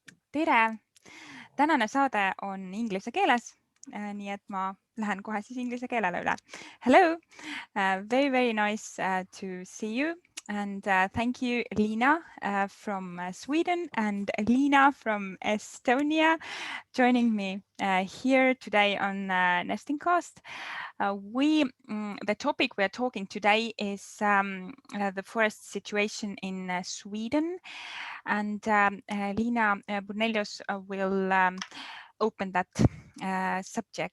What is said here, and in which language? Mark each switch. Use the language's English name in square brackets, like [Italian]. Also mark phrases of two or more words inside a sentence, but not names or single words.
[Estonian] tere! Tänane saade on inglise keeles, nii et ma lähen kohe siis inglise keelele üle. [English] Hello! Very nice to see you and thank you Liina from Sweden and Liina from Estonia joining me here today on Nestingcast. The topic we are talking today is the forest situation in Sweden, and Lina Burnelius will open that subject.